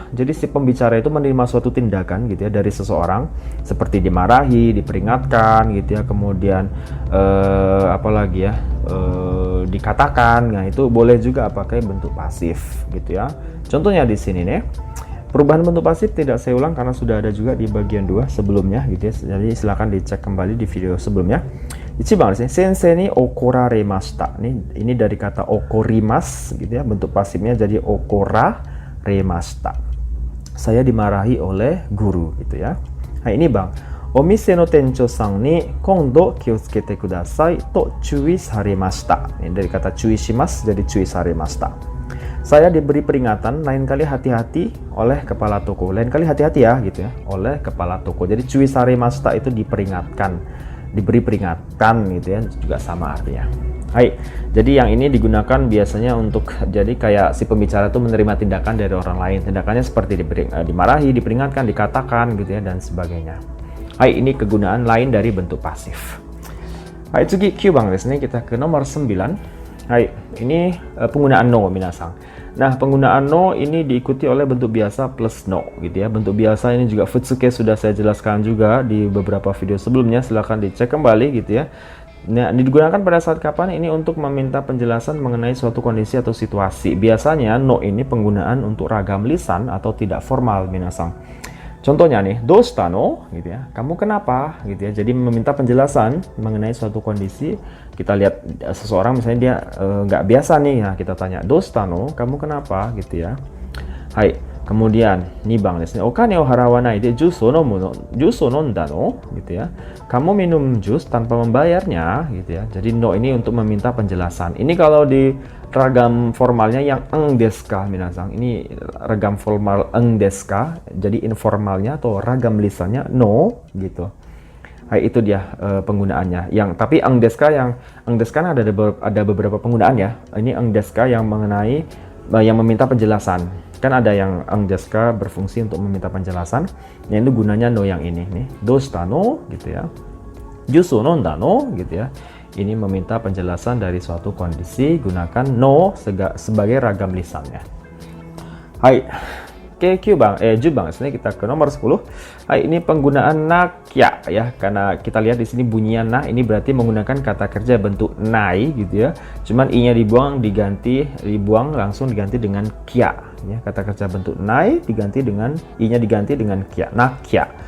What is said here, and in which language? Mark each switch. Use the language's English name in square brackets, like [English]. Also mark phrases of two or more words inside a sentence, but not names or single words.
[Indonesian] Jadi si pembicara itu menerima suatu tindakan gitu ya dari seseorang, seperti dimarahi, diperingatkan gitu ya, kemudian apalagi ya, dikatakan. Nah, itu boleh juga pakai bentuk pasif gitu ya. Contohnya di sini nih, perubahan bentuk pasif tidak saya ulang karena sudah ada juga di bagian 2 sebelumnya gitu ya. Jadi silakan dicek kembali di video sebelumnya. [Japanese] 一番ですね、先生に怒られました. [Indonesian] Ini dari kata okorimas gitu ya, bentuk pasifnya jadi okoraremashita. Saya dimarahi oleh guru gitu ya. Nah, ini bang, [Japanese] お店の店長さんに今度気をつけてくださいと注意されました. [Indonesian] Ini dari kata [Japanese] 注意します [Indonesian] jadi [Japanese] 注意されました. [Indonesian] Saya diberi peringatan, lain kali hati-hati oleh kepala toko. Lain kali hati-hati ya gitu ya, oleh kepala toko. Jadi [Japanese] 注意されました [Indonesian] itu diperingatkan, diberi peringatan gitu ya, juga sama artinya. Hai, jadi yang ini digunakan biasanya untuk jadi kayak si pembicara itu menerima tindakan dari orang lain. Tindakannya seperti dimarahi, diperingatkan, dikatakan gitu ya, dan sebagainya. Hai, ini kegunaan lain dari bentuk pasif. Hai, [Japanese] 次9番ですね. [Indonesian] Kita ke nomor 9. Hai, ini penggunaan no minasang. Nah, penggunaan no ini diikuti oleh bentuk biasa plus no gitu ya. Bentuk biasa ini juga futsuke sudah saya jelaskan juga di beberapa video sebelumnya, silahkan dicek kembali gitu ya. Nah, digunakan pada saat kapan? Ini untuk meminta penjelasan mengenai suatu kondisi atau situasi. Biasanya no ini penggunaan untuk ragam lisan atau tidak formal minasang. Contohnya nih, [Japanese] どうしたの [Indonesian] gitu ya, kamu kenapa gitu ya. Jadi meminta penjelasan mengenai suatu kondisi. Kita lihat seseorang misalnya dia nggak biasa nih, nah kita tanya [Japanese] どうしたの, [Indonesian] kamu kenapa gitu ya. Hai, kemudian [Japanese] 二番ですね、お金を払わないでジュースを飲んだの [Indonesian] gitu ya. Kamu minum jus tanpa membayarnya gitu ya. Jadi no ini untuk meminta penjelasan. Ini kalau di ragam formalnya yang [Japanese] んですか [Indonesian] minasang. Ini ragam formal [Japanese] んですか. [Indonesian] Jadi informalnya atau ragam lisannya no gitu. Hai, itu dia penggunaannya. Yang tapi [Japanese] んですか, [Indonesian] yang [Japanese] んですか [Indonesian] ada beberapa penggunaan ya. Ini [Japanese] んですか [Indonesian] yang mengenai yang meminta penjelasan. Kan ada yang [Japanese] んですか [Indonesian] berfungsi untuk meminta penjelasan. Yang itu gunanya no yang ini nih. [Japanese] どうしたの [Indonesian] gitu ya. [Japanese] ジュース飲んだの [Indonesian] gitu ya. Ini meminta penjelasan dari suatu kondisi, gunakan no sebagai ragam lisannya. Hai, ke 10 [Japanese] 番ですね. [Indonesian] Kita ke nomor 10. Hai, ini penggunaan nakya ya, karena kita lihat di sini bunyinya nah, ini berarti menggunakan kata kerja bentuk nai gitu ya. Cuman i-nya dibuang langsung diganti dengan kya ya. Kata kerja bentuk nai diganti dengan i-nya diganti dengan kya, nakya.